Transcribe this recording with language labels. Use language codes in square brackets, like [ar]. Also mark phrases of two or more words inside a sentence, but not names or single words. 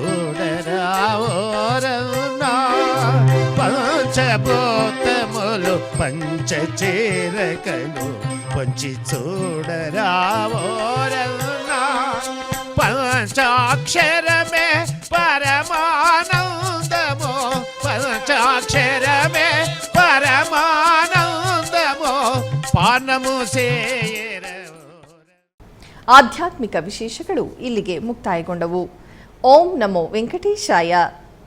[te] చూడరావోరన్నా పంచభూతములు పంచచేరకను పొంచి చూడరావోరన్నా పంచాక్షరమే పరమానందము పంచాక్షరమే పరమానందము పానము సేర. [kn] ಆಧ್ಯಾತ್ಮಿಕ ವಿಶೇಷಗಳು ಇಲ್ಲಿಗೆ ಮುಕ್ತಾಯಗೊಂಡವು. [sa] ಓಂ ನಮೋ ವೆಂಕಟೇಶಾಯ.